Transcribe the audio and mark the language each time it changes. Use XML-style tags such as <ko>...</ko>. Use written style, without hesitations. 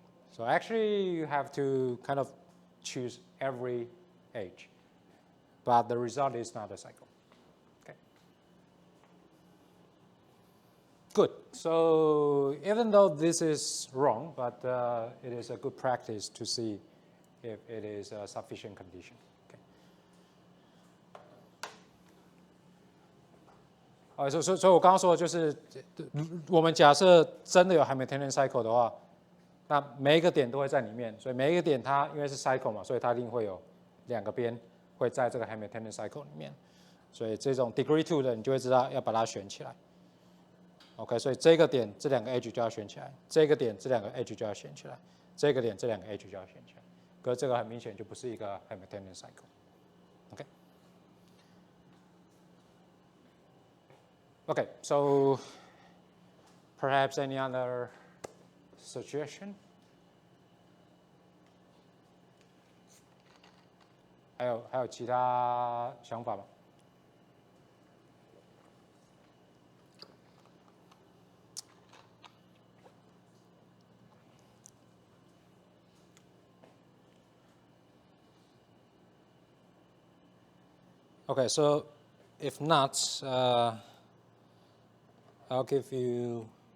<en>So actually you have to kind of choose every edge, but the result is not a cycle. Good. So even though this is wrong, but it is a good practice to see if it is a sufficient condition. Okay.</en> <zh>所以我刚刚说的就是，我们假设真的有 Hamiltonian cycle 的话，那每一个点都会在里面，所以每一个点它因为是 cycle 嘛，所以它一定会有两个边会在这个 Hamiltonian cycle 里面，所以这种 degree 2的你就会知道要把它选起来。 OK， 所以这个点这两个 edge 就要选起来，这个点这两个 edge 就要选起来，这个点这两个 edge 就要选起来。可是这个很明显就不是一个 Hamiltonian cycle。OK。</zh> <en>Okay, so perhaps any other suggestion?</en> <zh>还有其他想法吗？</zh> <en>Okay, so if not, I'll give you.</en>